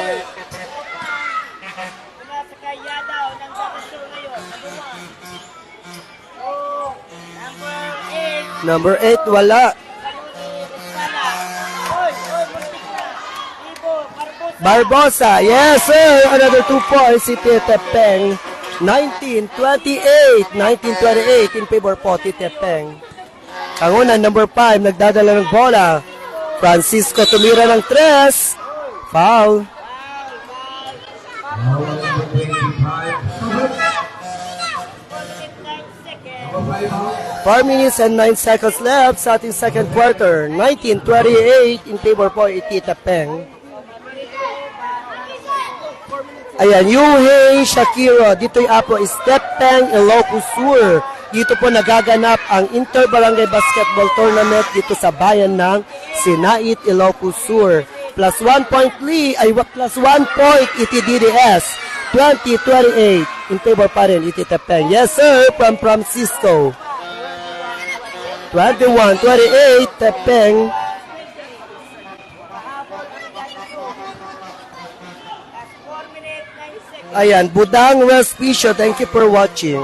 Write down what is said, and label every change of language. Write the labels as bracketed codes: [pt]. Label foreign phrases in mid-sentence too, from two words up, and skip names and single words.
[tl] Number 8, wala. [en] Barbosa, yes sir, another 2 points, Iti Tepeng. 19-28, 19-28 in favor po, Tepeng. [tl] Kangunan, number 5, nagdadala ng bola. Francisco tumira ng 3. Foul. [en] Now number 25, number 5 out. 4 minutes and 9 seconds left [tl] sa ating [en] second quarter. 19-28 in favor po, Iti Tepeng. [tl] Ayan, Yuhei Shakiro, dito'y apo is Tepeng Ilocos Sur. Dito po nagaganap ang Inter-Barangay Basketball Tournament dito sa bayan ng Sinait, Ilocos Sur. [en] Plus 1 point lead, ay plus 1 point Iti DDS. [tl] 20-28 [en] in favor [tl] pa rin Iti Tepeng. [en] Yes sir, from Francisco. 21-28 Tepeng. [tl] Ayan, Budang Respicio, [en] thank you for watching.